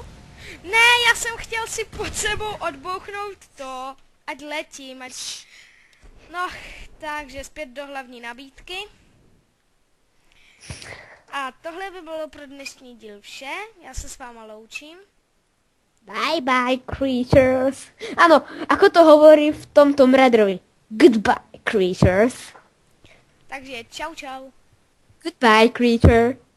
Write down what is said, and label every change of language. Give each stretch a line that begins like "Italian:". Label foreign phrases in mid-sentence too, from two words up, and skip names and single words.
Czech: Ne, já jsem chtěl si pod sebou odbouchnout to, ať letím, ať... No, takže zpět do hlavní nabídky. A tohle by bylo pro dnešní díl vše. Já se s váma loučím.
English: Bye bye creatures.
Slovak: Ano, ako to hovorí v tom Tomb Raiderovi.
English: Goodbye creatures.
Slovak: Takže čau čau.
English: Goodbye creature.